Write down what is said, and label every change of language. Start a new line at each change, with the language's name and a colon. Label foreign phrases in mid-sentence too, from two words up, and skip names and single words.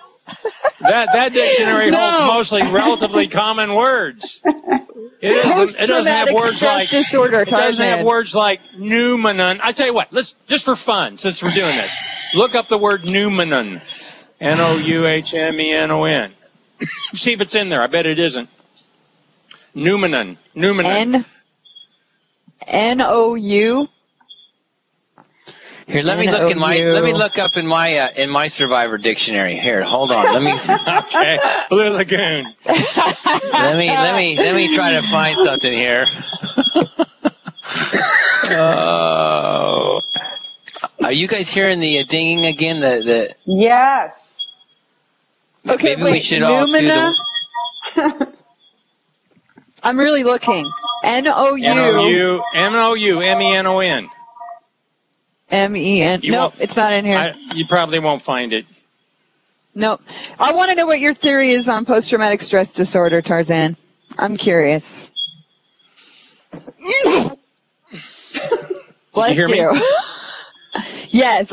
English: That dictionary holds mostly relatively common words. It doesn't have words like disorder. It doesn't have words like pneumonon. I tell you what, let's just for fun, since we're doing this, look up the word pneumonon, Nouhmenon. See if it's in there. I bet it isn't. Pneumonon. N-O-U. Here, let me look up in my Survivor dictionary. Here, hold on. Let me. Okay, Blue Lagoon. let me try to find something here. Are you guys hearing the dinging again? Yes. Okay, maybe we should all do the. I'm really looking. N-O-U. N-O-U-M-E-N-O-N. M-E-N. Nope, it's not in here. You probably won't find it. Nope. I want to know what your theory is on post-traumatic stress disorder, Tarzan. I'm curious. Bless you. Hear me? Yes.